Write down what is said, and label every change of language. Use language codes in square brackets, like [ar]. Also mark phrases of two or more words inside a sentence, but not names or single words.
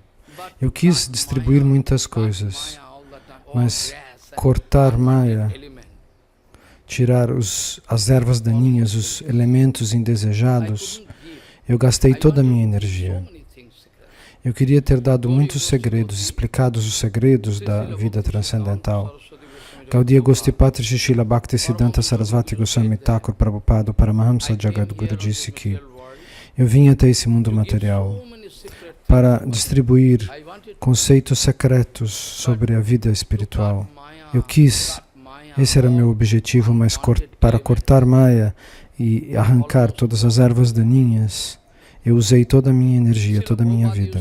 [pt] Eu quis distribuir muitas coisas, mas cortar Maya, tirar as ervas daninhas, os elementos indesejados, eu gastei toda a minha energia. Eu queria ter dado muitos segredos, explicados os segredos da vida transcendental. Gaudiya Gostipati Srila Bhakti Siddhanta Sarasvati Goswami Thakur Prabhupada Paramahamsa Jagadguru disse que eu vim até esse mundo material para distribuir conceitos secretos sobre a vida espiritual. Eu quis, esse era meu objetivo, mas para cortar Maya e arrancar todas as ervas daninhas, eu usei toda a minha energia, toda a minha vida.